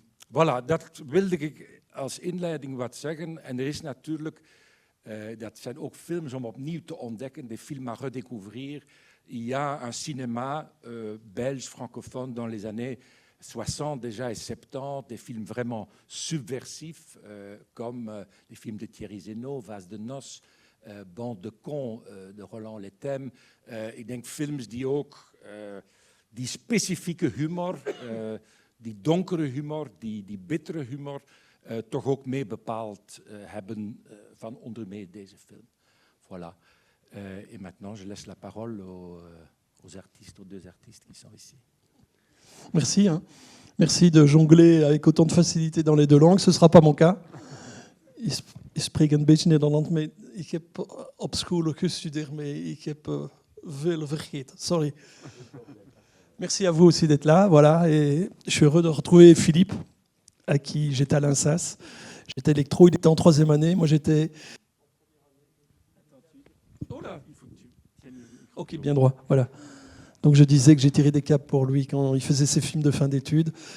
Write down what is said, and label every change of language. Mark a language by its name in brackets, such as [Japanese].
[Dutch] Voilà, dat wilde ik als inleiding wat zeggen. En er is natuurlijk, dat zijn ook films om opnieuw te ontdekken, [French] des films à redécouvrir. Il y a un cinéma belge francophone dans les années 60 déjà et 70, des films vraiment subversifs, comme les films de Thierry Zénaud, Vase de Noces, Bande de cons de Roland Lethem. [Dutch] Ik denk films die ook die specifieke humor, die donkere humor, die bittere humor, toch ook mee bepaald hebben van onder meer deze film. [French] Voilà. Et maintenant, je laisse la parole aux artistes, aux deux artistes qui sont ici. Merci. Merci de jongler avec autant de facilité dans les deux langues. Ce ne sera pas mon cas. [Dutch] Ik spreek een beetje Nederlands, maar ik heb op school gestudeerd, maar ik heb veel vergeten. Sorry. [French] Merci à vous aussi d'être là. Voilà. Et je suis heureux de retrouver Philippe, à qui j'étais à l'INSAS. J'étais électro, il était en 3e année. Moi, j'étais... Ok, bien droit, voilà. Donc je disais que j'ai tiré des câbles pour lui quand il faisait ses films de fin d'études.